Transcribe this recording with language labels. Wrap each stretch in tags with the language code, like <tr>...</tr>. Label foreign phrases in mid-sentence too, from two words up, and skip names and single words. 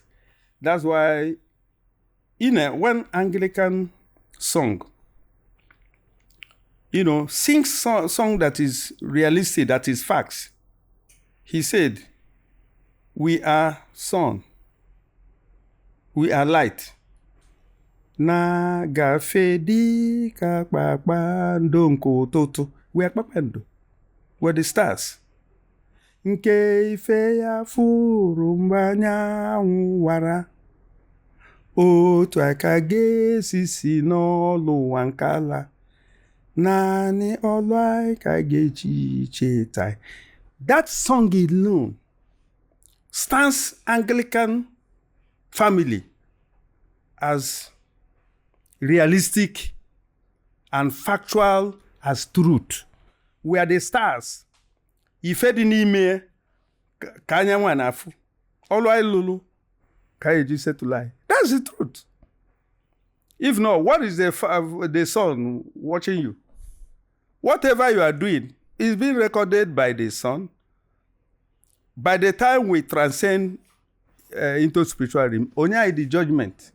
<en>That's why when Anglican song, sings song that is realistic, that is facts. He said, we are sun, we are light.</en> <ig>Na gafe di ka kpakpando nke ụtụtụ.</ig> <en>We are kpakpando. We're the stars.</en> <ig>Nke ife ya furu mgbe anyanwụ wara. Otu aka ga-esi si n'ọlụ ụwa nke ala. Naanị ọlụ anyị ka ga-eji cheta.</ig> <en>That song alone stands Anglican family as realistic and factual as truth. We are the stars.</en> <ig>Ife dị n'ime ka anyanwụ na-afụ. Ọlụ anyị lụrụ ka eji settle anyị.</ig> <en>That's the truth. If not, what is the sun watching you? Whatever you are doing is being recorded by the sun. by the time we transcend into spiritual realm, only the judgment.</en>